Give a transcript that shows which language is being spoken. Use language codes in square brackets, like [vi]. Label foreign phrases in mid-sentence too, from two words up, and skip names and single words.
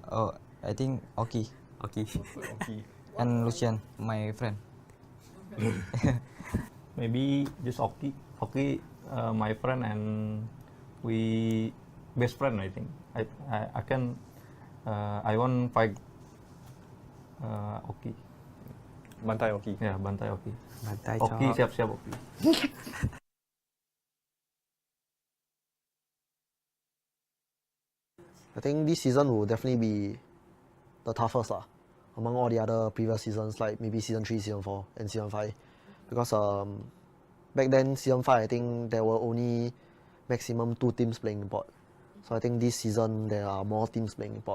[en] Oh, I think Oki. Oki. And Lucian, my friend. Maybe just Oki. Oki, my friend, and we best friend. I think. I can. I want fight. Oki. [ms] Bantai Oki. Ya, bantai Oki. Bantai Oki, siap-siap Oki. [en] I think this season will definitely be the toughest among all the other previous seasons, like maybe season 3, season 4, and season 5. Because back then, season 5, I think there were only maximum 2 teams playing import. So I think this season there are more teams playing import.